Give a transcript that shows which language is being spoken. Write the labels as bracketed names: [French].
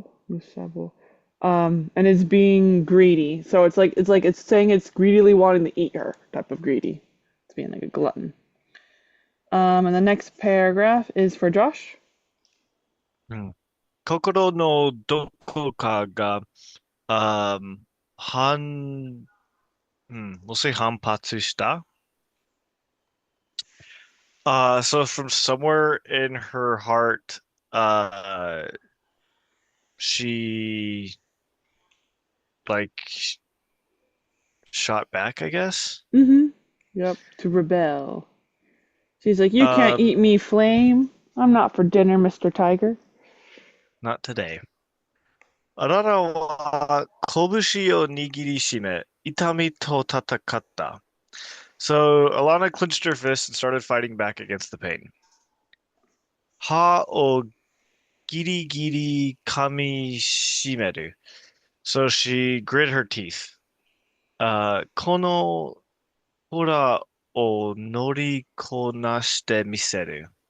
[English] Musabo. and is being greedy. So it's saying it's greedily wanting to eat her type of greedy. It's being like a glutton. And the next paragraph is for Josh. うん。 [Japanese] 心のどこかが、あー反、もし反発した。 [English] So from somewhere in her heart, uh, she like shot back, I guess. Mm-hmm. Yep. To rebel. She's like, you can't Um, eat me, flame. I'm not for dinner, Mr. Tiger. not today. [Japanese] アララは拳を握りしめ、痛みと戦った。 [English] So Alana clenched her fist and started fighting back against the pain. [Japanese] 歯をギリギリ噛みしめる. [English] So she grit her teeth. [Japanese] このホラーを乗りこなしてみせる.